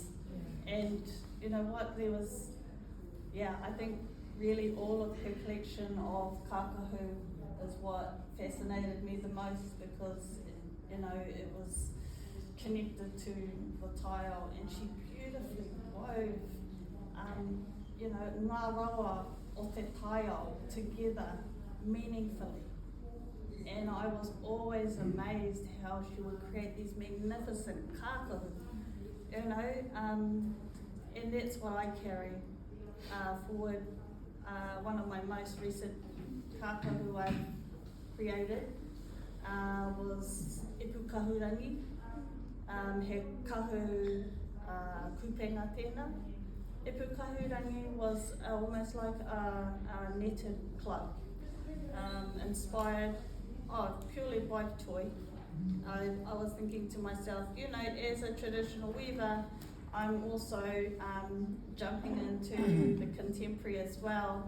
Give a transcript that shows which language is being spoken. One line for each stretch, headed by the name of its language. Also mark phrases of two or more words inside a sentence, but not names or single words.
English: And you know what, I think really all of her collection of kākahu is what fascinated me the most, because, you know, it was connected to the tile, and she beautifully wove, you know,
Māori: ngā rawa o te tile
English: together meaningfully. And I was always amazed how she would create these magnificent kākahu, you know, and that's what I carry forward. One of my most recent kākahu I've created was Ipu Kahurangi,
Māori: he kahu kupenga tēnā.
English: Ipu Kahurangi was almost like a netted club, inspired purely by Toi. I was thinking to myself, you know, as a traditional weaver, I'm also jumping into the contemporary as well.